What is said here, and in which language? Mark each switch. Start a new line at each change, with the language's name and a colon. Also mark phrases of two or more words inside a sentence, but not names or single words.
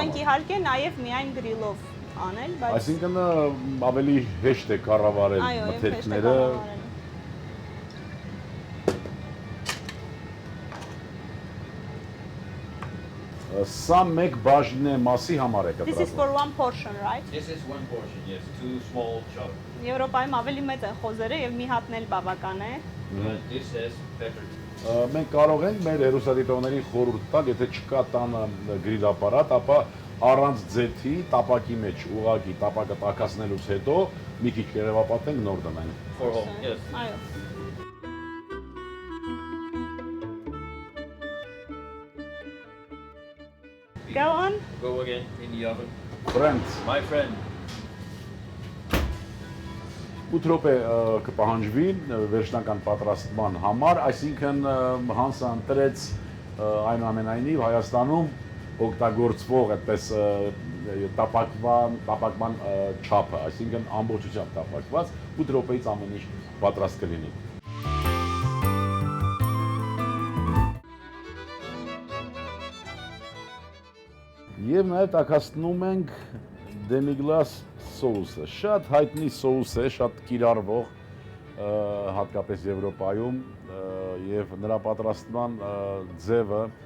Armenian: ենք իհարկե նաև միայն գրիլով անել, բայց Այսինքն ավելի հեշտ է կառավարել այո, եւ հեշտ է մթերքները։ կառավարել։ Սա մեկ բաժին է մասի համար է
English: This is
Armenian: կտրատվում։
English: for one portion, right? This is one portion, yes, two small chop.
Armenian: Եվրոպայում ավելի մեծ են խոզերը եւ մի հատն էլ բավական է։
English: This has pepper.
Armenian: Մենք կարող ենք մեր հեռուստադիտողներին խորհուրդ տալ, եթե չկա տանը գրիլ ապարատ, ապա առանց ձեթի տապակի մեջ ուղակի տապակը տաքացնելուց հետո մի քիչ կերևապատենք նոր դնենք։
English: For home, yes. Այո։ Go on. Go again in the oven. Friends, My friend,
Armenian: 8 րոպե կպահանջվի վերջնական պատրաստման համար, այսինքն Հանսը ընտրեց այնուամենայնիվ Հայաստանում օգտագործվող այդպես տապակման չափը, այսինքն ամբողջությամբ տապակված, 8 րոպեից ամեն ինչ պատրաստ կլինի։ Եվ նաև տաքացնում ենք դեմիգլաս սոուսը, շատ հայտնի սոուս է, շատ կիրառվող, հատկապես Եվրոպայում եւ նրա պատրաստման ձևը